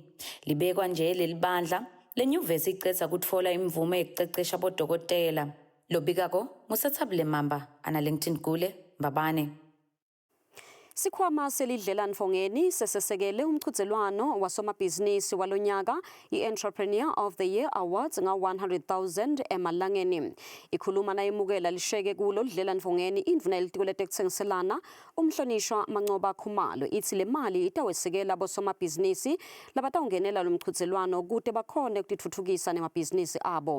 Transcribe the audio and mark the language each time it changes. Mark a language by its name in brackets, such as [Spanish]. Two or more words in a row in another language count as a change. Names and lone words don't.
[Swati] Libekwa nje leli bandla lenyuvesi icedza kutfola imvume yekucecesha bodokotela. Lobikako nguSethabile Mamba, Analington Gule, Mbabane. Sikhwama selidlela Mfongeni sesesekele umchudzelwano wasomabhizinisi walonyaka i-Entrepreneur of the Year Awards nga 100,000 emalangeni. Ikhuluma nayimukela lisheke kulo lidlela Mfongeni indvuna yelitiko letekutsengiselana umhlonishwa Mancoba Khumalo ithi le mali itawesekela bosomabhizinisi labatawungenela lo mchudzelwano kute bakhone ukutitfutfukisa nemabhizinisi abo.